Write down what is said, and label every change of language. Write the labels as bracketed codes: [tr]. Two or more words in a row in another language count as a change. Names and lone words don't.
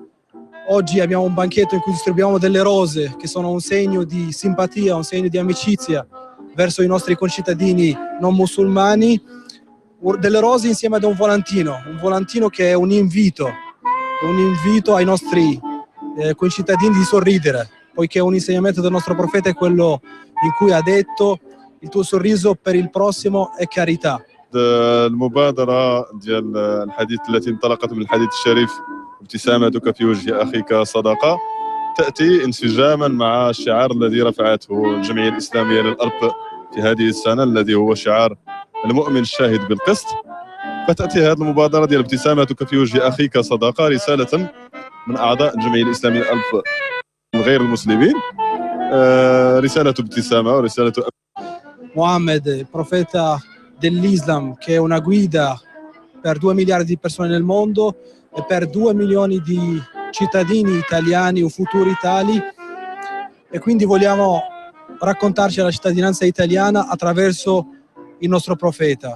[it] Oggi abbiamo un banchetto in cui distribuiamo delle rose che sono un segno di simpatia, un segno di amicizia verso i nostri concittadini non musulmani. delle rose insieme ad un volantino che è un invito ai nostri concittadini di sorridere, poiché un insegnamento del nostro profeta è quello in cui ha detto: il tuo sorriso per il prossimo è carità. [ar] المبادرة ديال الحديث التي انطلقت من الحديث الشريف ابتسامتك في وجه أخيك صدقة تأتي انسجاما مع الشعار الذي رفعته الجمعية الإسلامية للأرب في هذه السنة، الذي هو شعار المؤمن الشاهد بالقسط. فتأتي هذه المبادرة ديال ابتسامتك في وجه أخيك صدقة رسالة من أعضاء الجمعية الإسلامية للأرب غير المسلمين، رسالة ابتسامة ورسالة [it] Mohammed, il profeta dell'Islam, che è una guida per 2 miliardi di persone nel mondo e per 2 milioni di cittadini italiani o futuri tali, e quindi vogliamo raccontarci la cittadinanza italiana attraverso il nostro profeta.